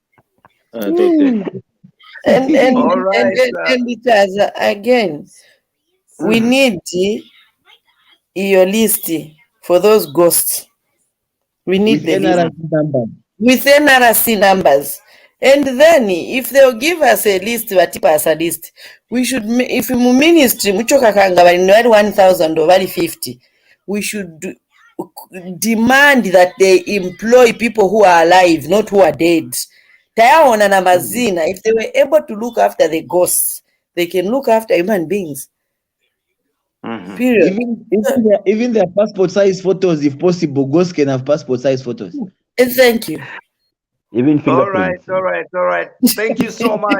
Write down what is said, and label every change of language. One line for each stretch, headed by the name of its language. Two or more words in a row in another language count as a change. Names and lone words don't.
English: Again, we need your list for those ghosts. We need the list with NRC numbers. And then if they'll give us a list, vatipa as a list, we should, if
Bemba: mu ministry muchoka kanga bali 1,000 or bali 50,
English: we should demand that they employ people who are alive, not who are dead.
Bemba: Tayaona na mazina,
English: if they were able to look after the ghosts, they can look after human beings. Period. Even their passport size photos, if possible, ghosts can have passport size photos. Thank you. Even All right, fingerprints. all right, all right. Thank you so much.